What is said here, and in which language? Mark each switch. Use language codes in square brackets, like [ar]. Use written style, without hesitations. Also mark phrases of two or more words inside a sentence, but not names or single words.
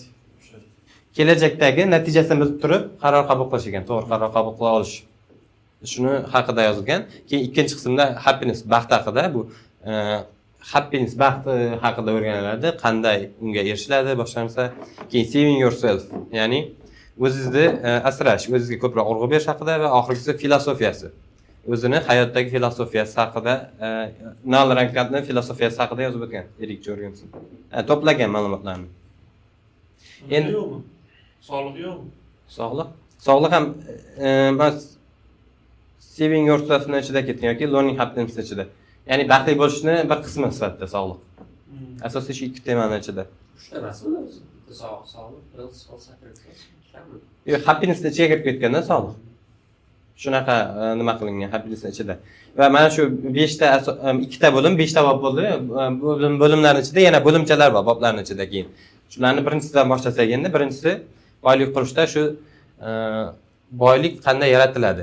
[uz] Kelajakdagi natijasini bilib turib qaror qabul qilish ekan, to'g'ri qaror qabul qila olish. Shuni haqida yozilgan. Keyin ikkinchi qismda happiness, baxt haqida, bu happiness baxt haqida o'rganiladi, qanday unga erishiladi, boshqa narsa. [en] Keyin saving yourself, [uz] ya'ni o'zingizni asrash, o'zingizga ko'proq urg'u berish haqida va oxirgisi filosofiyasi. O'zini hayotdagi filosofiyasi haqida, Nal Rankatning filosofiyasi haqida yozib o'tgan Erik Jorgensen. To'plagan ma'lumotlarni. Endi yo'qmi? Sog'liq yo'qmi? Sog'liq ham [en] saving yourself'ning [uz] ichida ketgan yoki [en] learning happiness [uz] ichida. Ya'ni baxtli bo'lishni bir qismi sifatida sog'liq. Asosiy shu ikki temani ichida. Uchta masala o'zi. Sog'liq, [en] health, sacrifice. [uz] Yo'q, happiness ichiga kirib ketganda sog'liq. Shunaqa nima qilingan happiness ichida. Va mana shu 5 ta ikkita bo'lim, 5 ta bob bo'ldi. Bo'limlarning ichida yana bo'limchalar bor, boblarning ichida keyin. Shularni birinchisidan boshlasak endi, birinchisi boylik qurishda shu boylik qanday yaratiladi?